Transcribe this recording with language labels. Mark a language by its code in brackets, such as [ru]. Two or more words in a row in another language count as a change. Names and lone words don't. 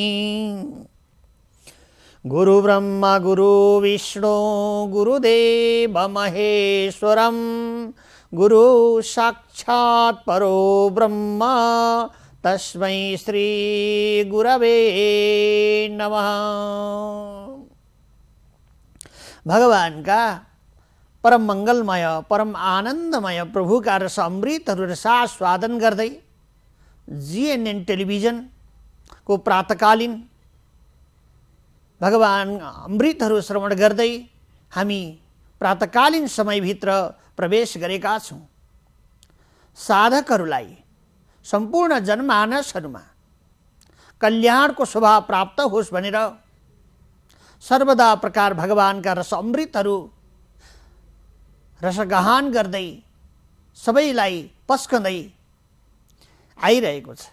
[sa] गुरु ब्रह्मा गुरु विष्णु गुरुदेव महेश्वरं गुरु साक्षात् परो ब्रह्म तस्मै श्री गुरवे नमः। [hi] भगवान का परम मंगलमय परम आनंदमय प्रभु का [ne] रस अमृतहरू रसास्वादन गर्दै जीएनएन टेलिभिजन को प्रातकालीन भगवान अमृतहरू श्रवण गर्दै हामी प्रातकालीन समयभित्र प्रवेश गरेका छौं। साधकहरूलाई सम्पूर्ण जनमानसहरूमा कल्याणको शोभा प्राप्त होस् भनेर सर्वदा प्रकार भगवानका रस अमृतहरू रसगाहन गर्दै सबैलाई पस्कँदै आइरहेको छ।